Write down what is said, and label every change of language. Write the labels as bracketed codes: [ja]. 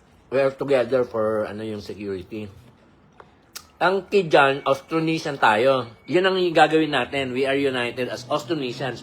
[en] We are together for yung security. [tl] Ang key dyan, Austronesian tayo. Yun ang gagawin natin. [en] We are united as Austronesians.